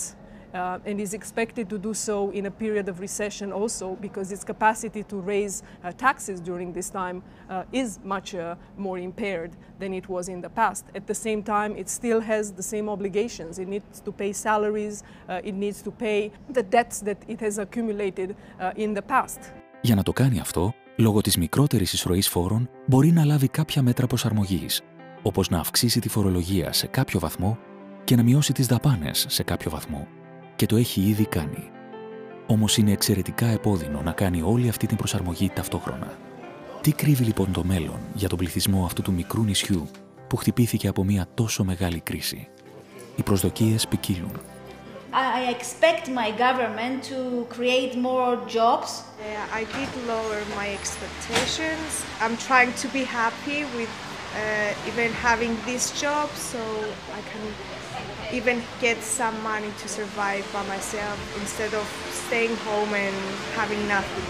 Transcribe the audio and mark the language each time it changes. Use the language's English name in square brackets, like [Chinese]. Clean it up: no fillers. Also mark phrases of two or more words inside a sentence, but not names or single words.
[English] And is expected to do so in a period of recession also because its capacity to raise taxes during this time is much more impaired than it was in the past. At the same time, it still has the same obligations. It needs to pay salaries, it needs to pay the debts that it has accumulated in the past. [Greek] Για να το κάνει αυτό, λόγω της μικρότερης εισρωής φόρων, μπορεί να λάβει κάποια μέτρα προσαρμογής, όπως να αυξήσει τη φορολογία σε κάποιο βαθμό και να μειώσει τις δαπάνες σε κάποιο βαθμό. Και το έχει ήδη κάνει. Όμως είναι εξαιρετικά επώδυνο να κάνει όλη αυτή την προσαρμογή ταυτόχρονα. Τι κρύβει λοιπόν το μέλλον για τον πληθυσμό αυτού του μικρού νησιού που χτυπήθηκε από μια τόσο μεγάλη κρίση? Οι προσδοκίες ποικίλουν. [English] I expect my government to create more jobs. I did lower my expectations. I'm trying to be happy with even having this job so I can even get some money to survive by myself instead of staying home and having nothing.